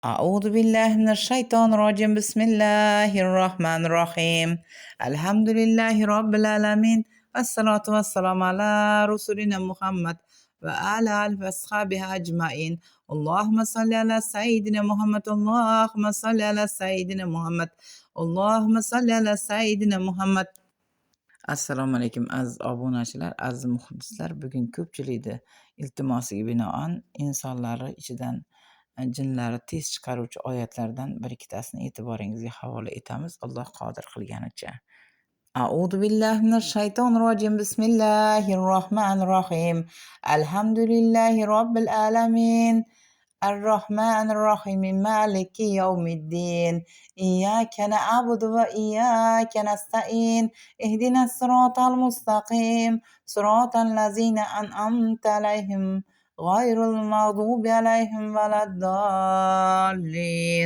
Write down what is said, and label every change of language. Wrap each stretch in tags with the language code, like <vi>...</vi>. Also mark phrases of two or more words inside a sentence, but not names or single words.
<ar>أعوذ بالله من الشيطان الرجيم بسم الله الرحمن الرحيم الحمد لله رب العالمين والصلاة والسلام على رسولنا محمد وعلى آله وأصحابه أجمعين اللهم صل على سيدنا محمد اللهم صل على سيدنا محمد اللهم صل على سيدنا محمد. السلام عليكم</ar> <uz>aziz obunachilar, aziz muxlislar. Bugun ko'pchilikni iltimosiga binoan insonlarni ichidan jinlari tez chiqaruvchi oyatlardan bir ikkitasini e'tiboringizga havola etamiz, Alloh qodir qilganicha.</uz> <ar>أعوذ بالله من الشيطان الرجيم. بسم الله الرحمن الرحيم. الحمد لله رب العالمين. الرحمن الرحيم مالك يوم الدين إياك نعبد وإياك نستعين اهدنا الصراط المستقيم صراط الذين أنعمت عليهم غير المغضوب عليهم ولا الضالين.</ar>